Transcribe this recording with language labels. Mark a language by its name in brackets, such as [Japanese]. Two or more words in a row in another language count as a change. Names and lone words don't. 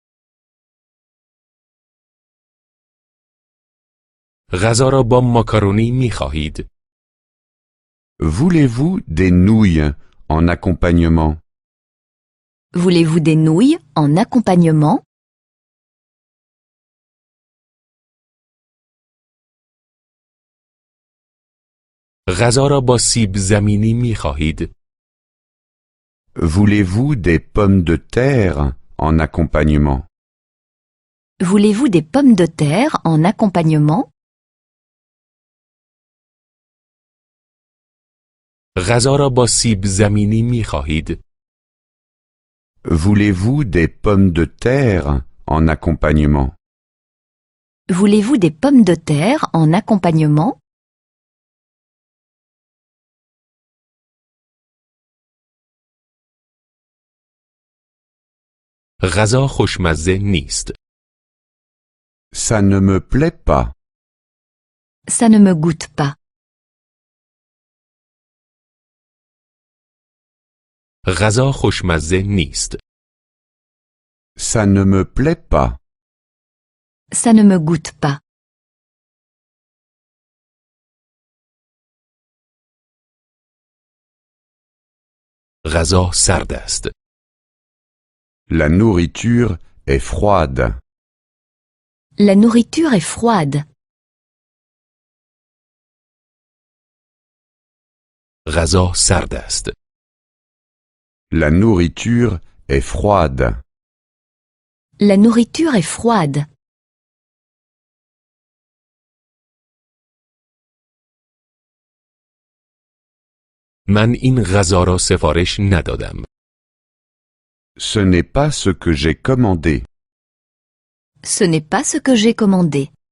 [Persian] غذا را با ماکارونی می خواهید؟ [French] Voulez-vous des nouilles en accompagnement? Voulez-vous des nouilles en accompagnement? [Persian] غذا را با سیب زمینی می خواهید؟ [French] Voulez-vous des pommes de terre en accompagnement? Voulez-vous des pommes de terre en accompagnement? [Persian] غذا را با سیب زمینی می خواهید؟ [French] Voulez-vous des pommes de terre en accompagnement? Voulez-vous des pommes de terre en accompagnement? [Persian] غذا خوشمزه نیست. [French] Ça ne me plaît pas. Ça ne me goûte pas. [Persian] غذا خوشمزه نیست. [French] Ça ne me plaît pas. Ça ne me goûte pas. [Persian] غذا سرد است. [French] La nourriture est froide. La nourriture est froide. [Persian] غذا سرد است. [French] La nourriture est froide. La nourriture est froide. [Persian] من این غذا را سفارش ندادم. [French] Ce n'est pas ce que j'ai commandé. Ce n'est pas ce que j'ai commandé.